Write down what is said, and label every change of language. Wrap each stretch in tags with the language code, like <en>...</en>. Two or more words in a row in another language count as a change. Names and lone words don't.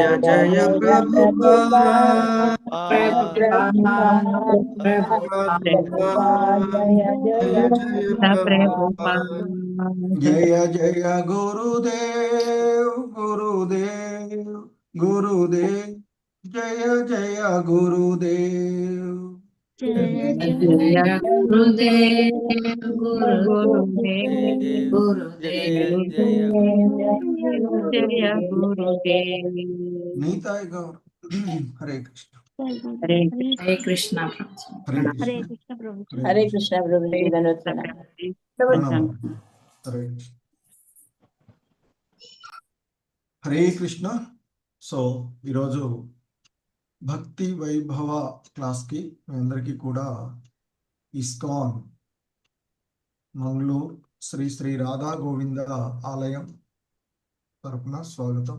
<te>జయ ప్రభుపాద్ జయ జయ గురుదేవ్ గురుదేవ్ గురుదేవ్ జయ జయ గురుదేవ్ Jaya Gurudev Jaya Gurudev. నీతాయ్ గౌర్ హరే కృష్ణ Hare Krishna. హరే హరే కృష్ణ కృష్ణ ప్రభు హరే కృష్ణ ప్రభు ప్రణామం. హరే కృష్ణ హరే కృష్ణ. సో ఈరోజు భక్తి వైభవ క్లాస్కి మీ అందరికీ కూడా ఇస్కాన్ మంగళూరు శ్రీ శ్రీ రాధా గోవింద ఆలయం తరపున స్వాగతం.</te>